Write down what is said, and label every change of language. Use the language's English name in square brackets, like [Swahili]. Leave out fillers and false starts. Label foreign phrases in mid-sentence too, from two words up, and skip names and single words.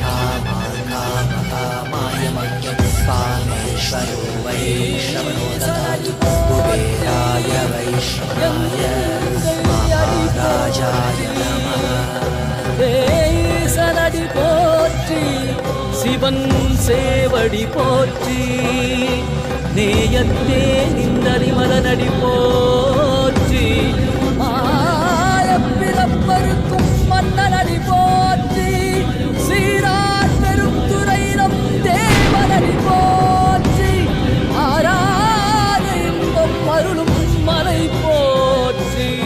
[Sanskrit] कामाय मह्यं कामेश्वरो वै श्रवणो ददातु कुबेराय वै श्रवणाय महाराजाय नमः [Tamil] சனதி போற்றி சிவன் சேவடி போற்றி நேயத்தே நின்னடி மலனடி போற்றி ஆயப்பிறப்பருக்கும் மன்னனடி போற்றி சீரார் பெருந்துரையிடம் தேவனடி போற்றி ஆராத இன்பம் அருளும் மலை போற்றி